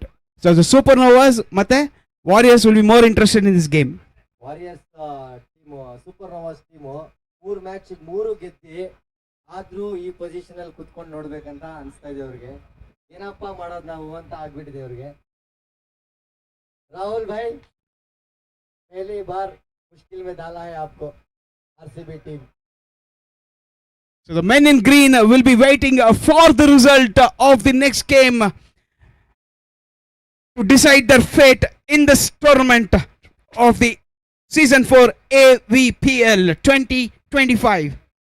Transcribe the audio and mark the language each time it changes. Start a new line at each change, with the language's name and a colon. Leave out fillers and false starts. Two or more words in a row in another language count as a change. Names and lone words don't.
English: so the Supernovas ಮತ್ತೆ Warriors will be more interested in this game.
Kannada: ವಾರಿಯರ್ಸ್ ಟೀಮು ಸೂಪರ್ ನೋವಾಸ್ ಟೀಮು 3 ಮ್ಯಾಚ್ 3 ಗೆದ್ದಿ, ಆದ್ರೂ ಈ ಪೊಸಿಷನ್ ಅಲ್ಲಿ ಕುತ್ಕೊಂಡು ನೋಡ್ಬೇಕಂತ ಅನಿಸ್ತಾ ಇದೆ ಅವ್ರಿಗೆ. ಏನಪ್ಪ ಮಾಡೋದು ನಾವು ಅಂತ ಆಗ್ಬಿಟ್ಟಿದೆ ಅವ್ರಿಗೆ. ರಾಹುಲ್ ಭಾಯ್,
Hindi: पहली बार मुश्किल में डाला है आपको आरसीबी टीम.
English: So the men in green will be waiting for the result of the next game to decide their fate in this tournament of the season 4 AVPL 2025.